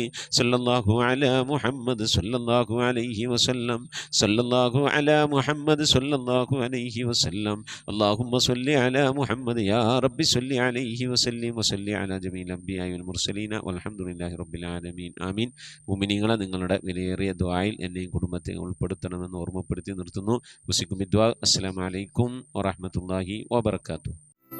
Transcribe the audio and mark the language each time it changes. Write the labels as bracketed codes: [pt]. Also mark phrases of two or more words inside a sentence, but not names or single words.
[ar] صلى الله على محمد صلى الله عليه وسلم. صلى الله على محمد صلى الله عليه وسلم. اللهم صل على محمد يا رب صل عليه وسلم وصل على جميع الأنبياء والمرسلين والحمد لله رب العالمين. [ml] ആമീൻ. മുഅ്മിനീങ്ങളെ, നിങ്ങളുടെ വിലയേറിയ ദുആയിൽ എന്നെയും കുടുംബത്തെ ഉൾപ്പെടുത്തണമെന്ന് ഓർമ്മപ്പെടുത്തി നിർത്തുന്നു. [ar] وصيكم بالدعاء. السلام عليكم ورحمة الله وبركاته.